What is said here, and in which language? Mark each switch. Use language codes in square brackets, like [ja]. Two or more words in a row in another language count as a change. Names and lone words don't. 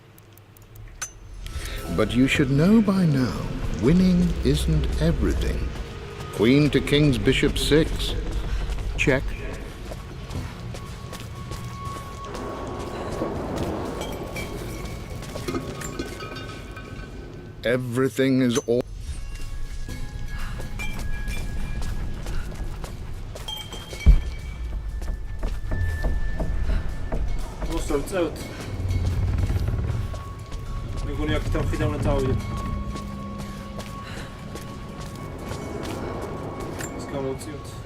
[en] But you should know by now, winning isn't everything. Queen to King's Bishop 6. Check. Everything is all... [ka] წევთ. მეგონი აქ მხრიდან უნდა წავიდეთ. ეს გამოვწიოთ.